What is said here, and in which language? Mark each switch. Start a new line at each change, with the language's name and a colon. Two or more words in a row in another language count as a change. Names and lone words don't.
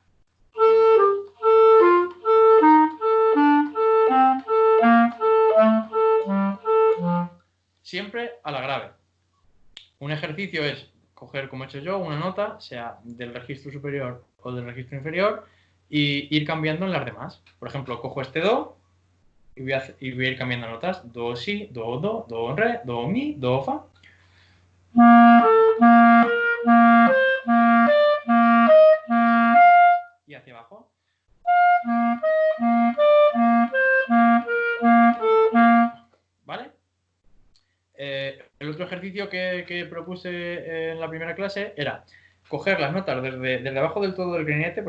Spanish: Siempre a la grave. Un ejercicio es coger, como he hecho yo, una nota, sea del registro superior o del registro inferior, y ir cambiando en las demás. Por ejemplo, cojo este do y voy a ir cambiando notas. Do, si, do, re, do, mi, do, fa. Y hacia abajo. ¿Vale? El otro ejercicio que propuse en la primera clase era coger las notas desde abajo del todo del clarinete.